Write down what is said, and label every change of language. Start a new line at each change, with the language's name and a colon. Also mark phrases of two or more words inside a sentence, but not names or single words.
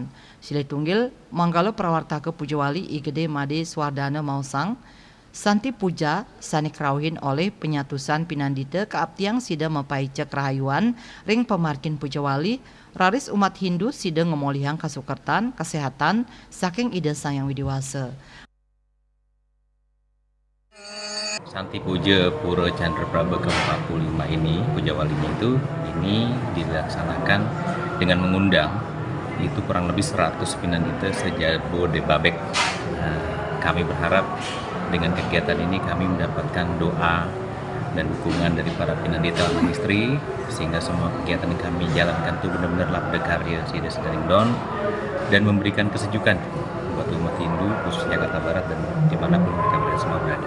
Balinese: Silih tunggil manggala prawartaka Pujawali Igede Made Swardana Mausang Santi Puja sane kerauhin oleh penyatusan Pinandita kaaptiang sida mapaicek rahayuan ring pemargin Pujawali raris umat Hindu sida ngemolihang kasukertan kesehatan saking Ida Sang Yang Widiwasa.
Indonesian: Santi Puja Pura Chandra Praba ke-45 ini, Pujawalinya ini dilaksanakan dengan mengundang itu kurang lebih 100 Pinandita se-Jabodetabek. Kami berharap dengan kegiatan ini kami mendapatkan doa dan dukungan dari para Pinandita dan istri sehingga semua kegiatan yang kami jalankan itu benar-benar
Balinese: labda karya Sida Sedaring Don
Indonesian: dan memberikan kesejukan buat umat Hindu khusus Jakarta Barat dan dimanapun mereka semua berada.